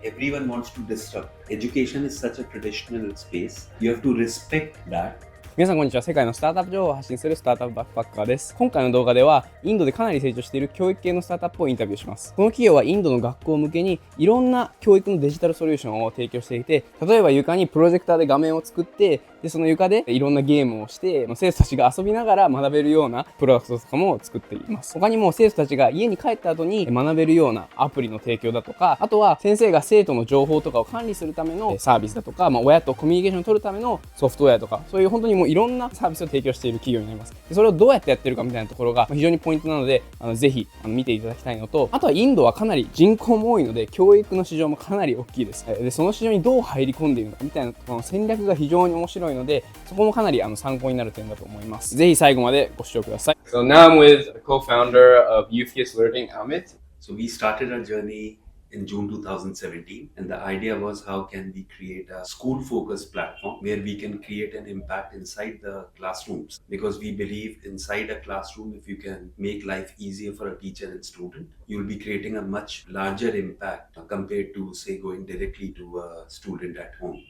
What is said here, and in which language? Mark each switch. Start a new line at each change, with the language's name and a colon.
English: everyone wants to disrupt. Education is such a traditional space. You have to respect that.
Japanese: 皆さんこんにちは。世界のスタートアップ情報を発信するスタートアップバックパッカーです。今回の動画ではインドでかなり成長している教育系のスタートアップをインタビューします。この企業はインドの学校向けにいろんな教育のデジタルソリューションを提供していて、例えば床にプロジェクターで画面を作って、でその床でいろんなゲームをして生徒たちが遊びながら学べるようなプロダクトとかも作っています。他にも生徒たちが家に帰った後に学べるようなアプリの提供だとか、あとは先生が生徒の情報とかを管理するためのサービスだとか、親とコミュニケーションを取るためのソフトウェアとか、そういう本当にもういろんなサービスを提供している企業になります。でそれをどうやってやってるかみたいなところが非常にポイントなので、ぜひ見ていただきたいのと、あとはインドはかなり人口も多いので教育の市場もかなり大きいです。でその市場にどう入り込んでいるのかみたいなところの戦略が非常に面白いので、そこもかなり参考になる点だと思います。ぜひ最後までご視聴ください。
English: So now I'm with the co-founder of Youth Kids Learning, Amit. So we started our journey in June 2017, and the idea was how can we create a school focused platform where we can create an impact inside the classrooms, because we believe inside a classroom, if you can make life easier for a teacher and student, you will be creating a much larger impact compared to say going directly to a student at home.